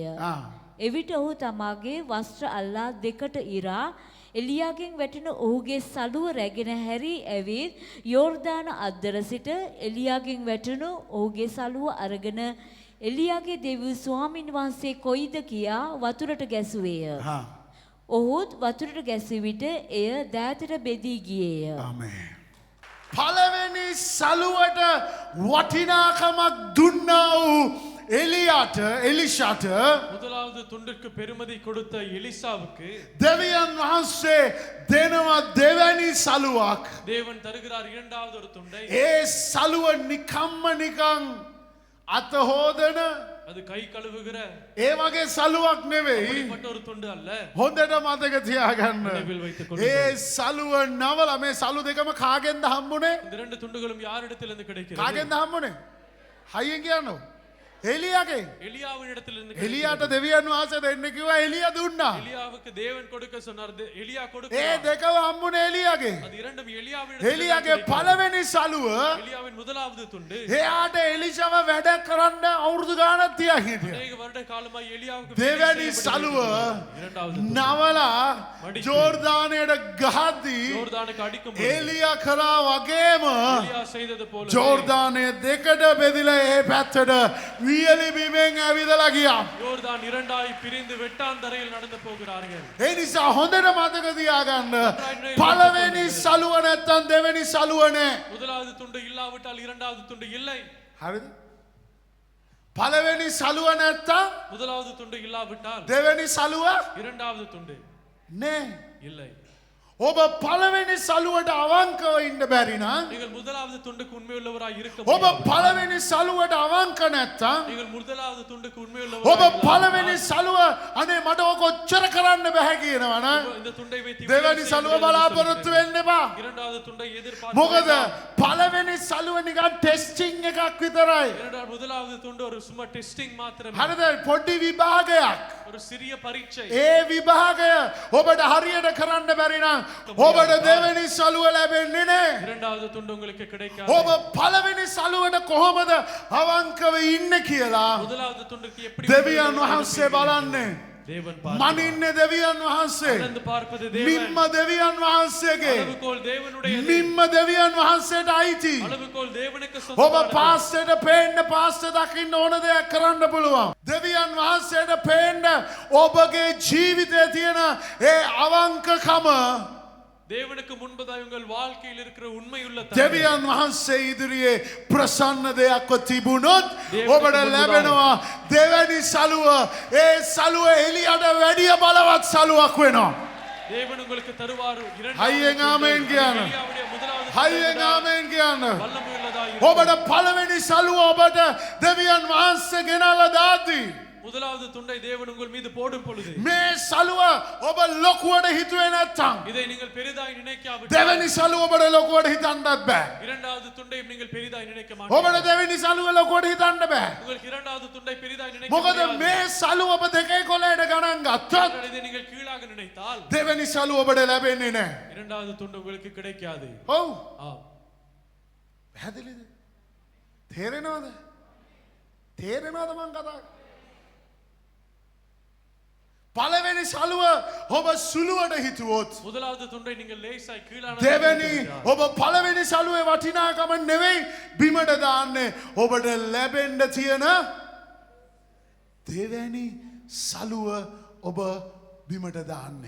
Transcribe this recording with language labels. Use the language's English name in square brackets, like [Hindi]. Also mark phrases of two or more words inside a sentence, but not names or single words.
[Sinhala] එවිට ඔහු තමාගේ වස්ත්‍ර අල්ලා දෙකට ඉරා එලියාගෙන් වැටෙන ඔහුගේ සළුව රැගෙන හැරී ඇවිත් යෝර්දාන අද්දර සිට එලියාගෙන් වැටෙනු ඔහුගේ සළුව අරගෙන එලියාගේ දෙවි ස්වාමින් වහන්සේ කොයිද කියා වතුරට ගැසුවේය. ඔහුත් වතුරට ගැසී විට එය දෑතට බෙදී ගියේය. ආමේන්. පළවෙනි සළුවට වටිනාකමක් දුන්නා වූ එලිෂාට [Tamil] முதலாவது துண்டிற்கு பெருமதி கொடுத்த எலிசாவுக்கு [Sinhala] දෙවියන් වහන්සේ දෙනවා දෙවැනි සළුවක්. [Tamil] தேவன் தருகிறார் இரண்டாவது ஒரு துண்டை. [Sinhala] ඒ සළුව නිකම්ම නිකං අත හොදන [Tamil] அது கை கழுவுகிற [Sinhala] ඒ වගේ සළුවක් නෙවෙයි. [Tamil] அப்படிப்பட்ட ஒரு துண்டு அல்ல. [Sinhala] හොඳට මතක තියාගන්න. [Tamil] நினைவில் வைத்துக் கொள்ளுங்கள். [Sinhala] ඒ සළුව නවල මේ සළු දෙකම කාගෙන්ද හම්බුනේ? [Tamil] இந்த 2 துண்டுகளும் யாரிடத்திலிருந்து கிடைக்கிறது? [Sinhala] කාගෙන්ද හම්බුනේ? හයියෙන් කියන්නෝ. එලියාගේ. [Tamil] எலியாவினிடத்திலிருந்து [Sinhala] එලියාට දෙවියන් වහන්සේ දෙන්න කිව්වා එලියා දුන්නා. [Tamil] எலியாவுக்கு தேவன் கொடுக்க சொன்னார். எலியா [Sinhala] ඒ [Tamil] கொடுக்கிறார். [Sinhala] දෙකම හම්බුනේ එලියාගේ. [Tamil] அது இரண்டும் எலியாவினிடத்தில் [Sinhala] එලියාගේ පළවෙනි සළුව [Tamil] எலியாவின் முதலாவது துண்டு [Sinhala] එයාට එලිෂාව වැඩ කරන්න අවුරුදු ගානක් තියා හිටියා. [Tamil] அநேக வருட காலமாய் எலியாவுக்கு [Sinhala] දෙවැනි සළුව [Tamil] இரண்டாவது துண்டு [Sinhala] නවලා ජෝර්දානයට ගහද්දී [Tamil] யோர்தானுக்கு அடிக்கும் பொழுது [Sinhala] එලියා කරා වගේම [Tamil] எலியா செய்தது போல [Sinhala] ජෝර්දානය දෙකට බෙදිලා ඒ පැත්තට වියලි බිමෙන් ඇවිදලා ගියා. [Tamil] யோர்தான் இரண்டாய் பிரிந்து வெட்டாந்தரையில் நடந்து போகிறார்கள். [Sinhala] ඒ නිසා හොඳට මතක තියාගන්න. පළවෙනි සළුව නැත්තම් දෙවෙනි සළුව නෑ. [Tamil] முதலாவது துண்டு இல்லாவிட்டால் இரண்டாவது துண்டு இல்லை. [Sinhala] හරිද? පළවෙනි සළුව නැත්තම් [Tamil] முதலாவது துண்டு இல்லாவிட்டால் [Sinhala] දෙවෙනි සළුව [Tamil] இரண்டாவது துண்டு [Sinhala] නෑ. [Tamil] இல்லை. [Sinhala] ඔබ පළවෙනි සළුවට අවංකව ඉන්න බැරි නම් [Tamil] நீங்கள் முதலாவது துண்டுக்கு உண்மையுள்ளவராய் இருக்க [Sinhala] ඔබ [Tamil] முடியாது. [Sinhala] පළවෙනි සළුවට අවංක නැත්තම් [Tamil] நீங்கள் முதலாவது துண்டுக்கு [Sinhala] ඔබ [Tamil] உண்மையுள்ளவராய் [Sinhala] පළවෙනි සළුව අනේ මට ඕක ඔච්චර කරන්න බෑ කියනවා නම් [Tamil] இந்த துண்டை வைத்து [Sinhala] දෙවෙනි සළුව බලාපොරොත්තු වෙන්න එපා. [Tamil] இரண்டாவது துண்டை எதிர்பார்த்து [Sinhala] මොකද පළවෙනි සළුව නිකන් ටෙස්ටිං එකක් විතරයි. [Tamil] முதலாவது துண்டு ஒரு சும்மா டெஸ்டிங் மாத்திரமே. [Sinhala] හරිද? පොඩි විභාගයක්. [Tamil] ஒரு சிறிய பரீட்சை. [Sinhala] ඒ විභාගය ඔබට හරියට කරන්න බැරි නම් ඔබට දෙවෙනි සළුව ලැබෙන්නේ නෑ. [Tamil] இரண்டாவது துண்டு உங்களுக்கு கிடைக்காது. [Sinhala] ඔබ පළවෙනි සළුවට කොහොමද අවංකව ඉන්නේ කියලා [Tamil] முதலாவது துண்டுக்கு எப்படி [Sinhala] දෙවියන් වහන්සේ බලන්නේ. [Tamil] தேவன் [Sinhala] මනින්නේ දෙවියන් වහන්සේ. [Tamil] அளந்து பார்ப்பது தேவன். [Sinhala] මිම්ම දෙවියන් වහන්සේගේ. [Tamil] அளவுகோல் தேவனுடையது. [Sinhala] මිම්ම දෙවියන් වහන්සේට අයිති. [Tamil] அளவுகோல் தேவனுக்கு [Sinhala] ඔබ [Tamil] சொந்தமானது. [Sinhala] පාස්සට පේන්න පාස්ස දකින්න ඕන දෙයක් කරන්න පුළුවන්. දෙවියන් වහන්සේට පේන්න ඔබගේ ජීවිතයේ තියෙන ඒ අවංකකම [Tamil] தேவனுக்கு முன்பதாக உங்கள் வாழ்க்கையில் இருக்கிற உண்மையுள்ள தன்மை. [Sinhala] දෙවියන් වහන්සේ ඉදිරියේ ප්‍රසන්න දෙයක්ව තිබුණොත් දේවනට ඔබට මුහුණ ලැබෙනවා දෙවැනි සලුව. ඒ සලුව එලියට වැඩිය බලවත් සලුවක් වෙනවා. [Tamil] தேவன் உங்களுக்கு தருவார். [Sinhala] හයියෙන් ආමෙන් කියන්න. [Tamil] எலியாவுடைய முதலாவது [Sinhala] හයියෙන් ආමෙන් කියන්න. [Tamil] வல்லமையுள்ளதாய் [Sinhala] ඔබට පළවෙනි සලුව ඔබට දෙවියන් වහන්සේ ගෙනල්ලා දාති. [Tamil] முதலாவது துண்டை தேவன் உங்கள் மீது போடும் பொழுது [Sinhala] මේ සලුව ඔබ ලොකුවට හිතුවේ නැත්තම් [Tamil] இதை நீங்கள் பெரிதாய் நினைக்காவிட்டால் [Sinhala] දෙවැනි සලුව ඔබට ලොකුවට හිතන්නත් බෑ. [Tamil] இரண்டாவது துண்டை நீங்கள் பெரிதாய் நினைக்க [Sinhala] ඔබට [Tamil] மாட்டீர்கள். [Sinhala] දෙවෙනි සලුව ලොකුවට හිතන්න බෑ. [Tamil] உங்களுக்கு இரண்டாவது துண்டை பெரிதாய் நினைக்க [Sinhala] මොකද [Tamil] முடியாது. [Sinhala] මේ සලුව ඔබ දෙකේ කොලයට ගණන් ගත්තොත් [Tamil] ஆனால் இதை நீங்கள் கீழாக நினைத்தால் [Sinhala] දෙවැනි සලුව ඔබට ලැබෙන්නේ නැහැ. [Tamil] இரண்டாவது துண்டு உங்களுக்கு கிடைக்காது. [Sinhala] ඔව්. [Tamil] ஆம். [Sinhala] පැහැදිලිද? තේරෙනවද? තේරෙනවද මං කතා කරන්නේ? පළවෙනි සලුව ඔබ සුළුවට හිතුවොත් [Tamil] முதலாவது துண்டை நீங்கள் லேசாய் கீழான [Sinhala] දෙවැනි ඔබ පළවෙනි සලුවේ වටිනාකම නෙවෙයි බිමට දාන්නේ ඔබට ලැබෙන්න තියෙන දෙවැනි සලුව ඔබ බිමට දාන්නේ.